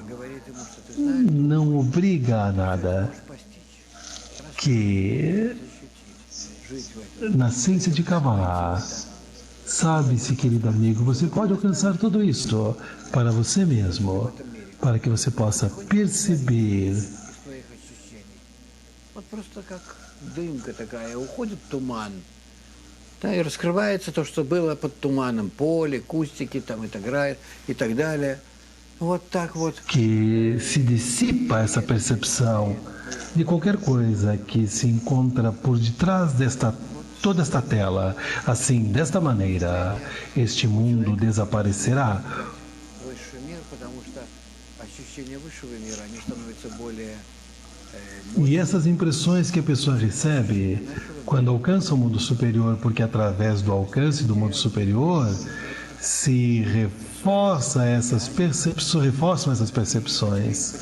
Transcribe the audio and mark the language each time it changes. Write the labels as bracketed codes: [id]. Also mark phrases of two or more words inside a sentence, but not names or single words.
[pt] Não obriga a nada. Que na ciência de Kabbalah, sabe-se, querido amigo, você pode alcançar tudo isto para você mesmo, para que você possa perceber. [ru] Просто как дымка такая, уходит туман, да, и раскрывается то, что было под туманом, поле, кустики там и так далее. Вот так вот. [pt] Que se dissipa essa percepção de qualquer coisa que se encontra por detrás toda esta tela. Assim, desta maneira, este mundo desaparecerá. E essas impressões que a pessoa recebe quando alcança o mundo superior, porque através do alcance do mundo superior se reforçam essas percepções.